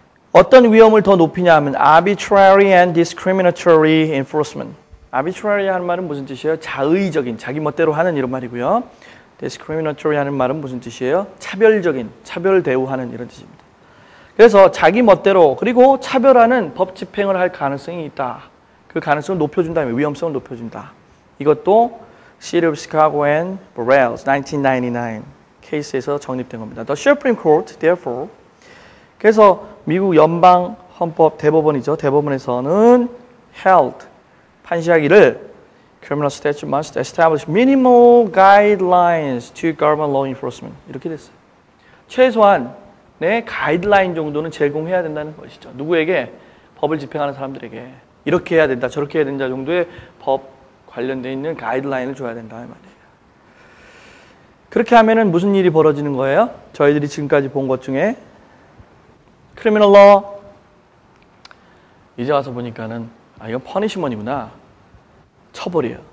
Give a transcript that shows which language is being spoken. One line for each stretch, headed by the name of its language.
Korean: 어떤 위험을 더 높이냐 하면
English: arbitrary and discriminatory enforcement.
Korean: arbitrary 하는 말은 무슨 뜻이에요? 자의적인, 자기 멋대로 하는 이런 말이고요. discriminatory 하는 말은 무슨 뜻이에요? 차별적인, 차별 대우하는 이런 뜻입니다. 그래서 자기 멋대로 그리고 차별하는 법 집행을 할 가능성이 있다. 그 가능성을 높여준다. 위험성을 높여준다. 이것도 City of Chicago and Burrell 1999 케이스에서 정립된 겁니다.
English: The Supreme Court, therefore
Korean: 그래서 미국 연방 헌법 대법원이죠. 대법원에서는
English: held
Korean: 판시하기를
English: criminal statute must establish minimal guidelines to government law enforcement
Korean: 이렇게 됐어요. 최소한의 가이드라인 정도는 제공해야 된다는 것이죠. 누구에게? 법을 집행하는 사람들에게 이렇게 해야 된다, 저렇게 해야 된다 정도의 법 관련되어 있는 가이드라인을 줘야 된다 이 말이에요. 그렇게 하면은 무슨 일이 벌어지는 거예요? 저희들이 지금까지 본 것 중에 criminal law 이제 와서 보니까는 이건 퍼니시먼이구나. 처벌이에요.